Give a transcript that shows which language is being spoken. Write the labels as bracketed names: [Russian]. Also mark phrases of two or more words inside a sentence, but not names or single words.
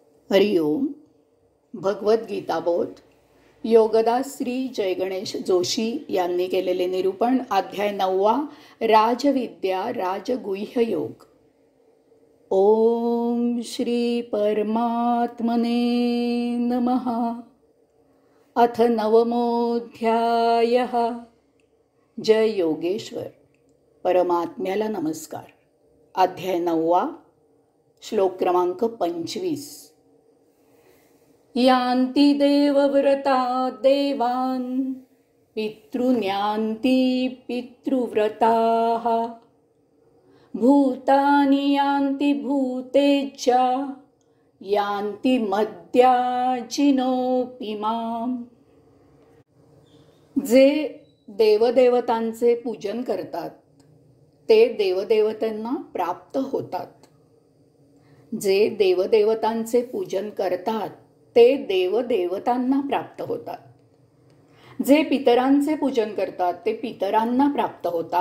[Marathi] हरिओम. भगवद्गीताबोध योगदास श्री जय गणेश जोशी यांनी केलेले निरूपण. अध्याय 9. राजविद्या राजगुह्य योग. [Sanskrit] ओम श्री परमात्मने नमः. अथ नवमोऽध्यायः. [Marathi] जय योगेश्वर. परमात्म्याला नमस्कार. अध्याय 9. श्लोक क्रमांक 25. [Sanskrit] यान्ति देवव्रता देवान् पितॄन्यान्ति पितृव्रताः भूतानि यान्ति भूतेज्जा यान्ति मद्याजिनोऽपि माम्. [Marathi] जे देवदेवतांचे पूजन करतात ते देवदेवतांना प्राप्त होतात. जे देवदेवतांचे पूजन करतात ते देवदेवतांना प्राप्त होतात. जे पितरांचे पूजन करतात ते पितरांना प्राप्त होतात.